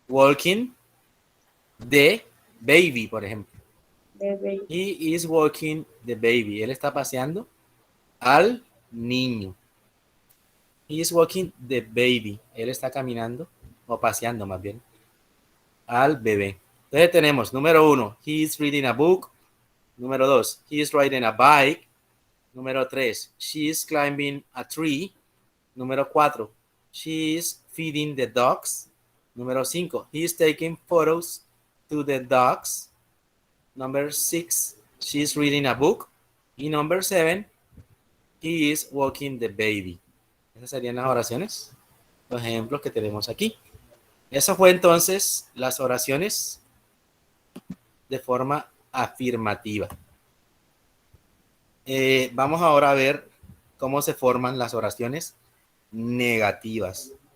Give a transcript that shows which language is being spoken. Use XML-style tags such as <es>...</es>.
<en>Walking the baby,</en> <es>por ejemplo.</es> <en>Baby. He is walking the baby.</en> <es>Él está paseando al niño.</es> <en>He is walking the baby.</en> <es>Él está caminando, o paseando más bien, al bebé. Entonces tenemos, número 1,</es> <en>he is reading a book. Número 2, he is riding a bike. Número 3, she is climbing a tree. Número 4, she is feeding the dogs. Número 5, he is taking photos to the dogs. Number 6, she is reading a book. Y number 7, he is walking the baby.</en> <es>Esas serían las oraciones, los ejemplos que tenemos aquí. Eso fue entonces las oraciones de forma afirmativa. Vamos ahora a ver cómo se forman las oraciones negativas.</es>